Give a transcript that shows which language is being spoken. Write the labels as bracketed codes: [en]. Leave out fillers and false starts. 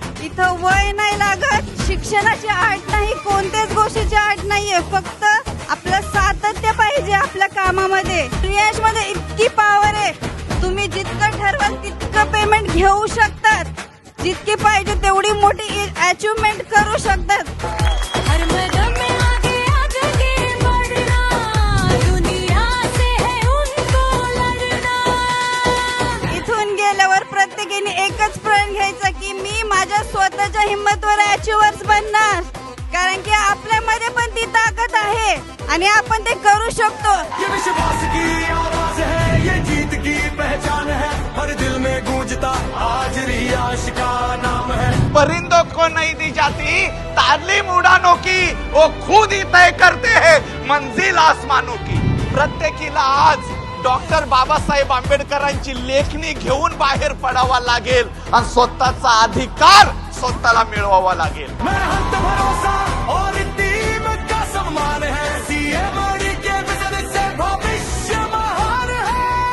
[mr] इथं वय नाही लागत, शिक्षणाची अट नाही, कोणत्याच गोष्टीची अट नाहीये. फक्त आपलं सातत्य पाहिजे आपल्या कामामध्ये. प्रियांश मध्ये इतकी पॉवर आहे, तुम्ही जितकं ठरवाल तितकं पेमेंट घेऊ शकतात. जितकी पाहिजे तेवढी मोठी अचिव्हमेंट करू शकतात. [hi] हर मैदान में आगे आगे बढ़ना, दुनिया से है उनको लड़ना. [mr] इथून गेल्यावर प्रत्येकाने एकच प्रण घ्यायचा की मी माझ्या स्वतःच्या हिंमतवर अचिव्हर्स बनणार. कारण की आपल्यामध्ये पण ती ताकद आहे आणि आपण ते करू शकतो. [hi] ये विश्वास की आवाज है, ये जीत की पहचान है, हर दिल में गूंजता आज रियाश का नाम है. परिंदों को नहीं दी जाती तालीम उड़ानों की, वो खुद ही तय करते हैं मंजिल आसमानों की. [mr] प्रत्येकीला आज डॉक्टर बाबासाहेब आंबेडकरांची लेखणी घेऊन बाहेर पडावा लागेल आणि स्वतःचा अधिकार स्वतःला मिळवावा लागेल. [hi] मेहनत भरोसा और टीम का सम्मान है, सीएमडी के विजन से भविष्य महान है.